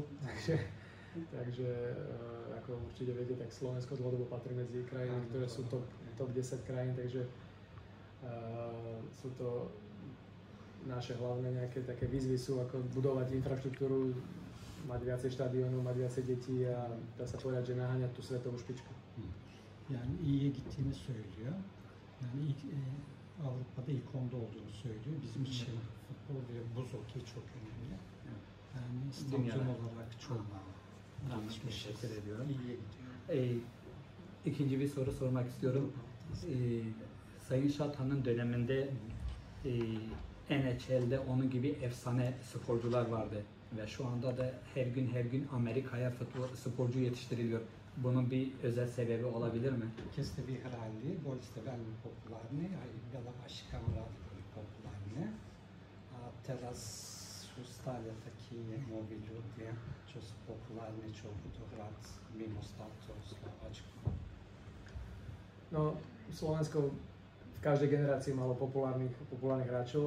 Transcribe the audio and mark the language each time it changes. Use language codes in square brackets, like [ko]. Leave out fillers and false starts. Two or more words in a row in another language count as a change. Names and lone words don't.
[sk] Takže ako určite viete, tak Slovensko dlhodobo patrí medzi krajiny, ktoré sú top 10 krajín, takže sú to naše hlavné nejaké také výzvy sú ako budovať infraštruktúru, mať viacej štadiónov, mať viacej detí a dá sa povedať, že naháňať tú svetovú špičku. [tr] Yani iyiye gittiğini söylüyor. Yani ilk Avrupa'da ilk 10'da olduğunu söylüyor. Bizim için futbol ve buz hokeyi çok önemli. Yani stadyon olarak çok Teşekkür ediyorum. iyiye gidiyor. İkinci bir soru sormak istiyorum. Sayın Şatan'ın döneminde NHL'de onun gibi efsane sporcular vardı ve şu anda da her gün Amerika'ya sporcu yetiştiriliyor. Bunun bir özel sebebi olabilir mi? [sk] Che ste vyhrali, boli ste veľmi populárni, aj veľa vašich kamarátov boli populárni. A teraz sú stále takí noví ľudia, čo sú populárni, čo budú hrať mimo státu Slováčku. No, Slovensko v každej generácii malo populárnych hráčov.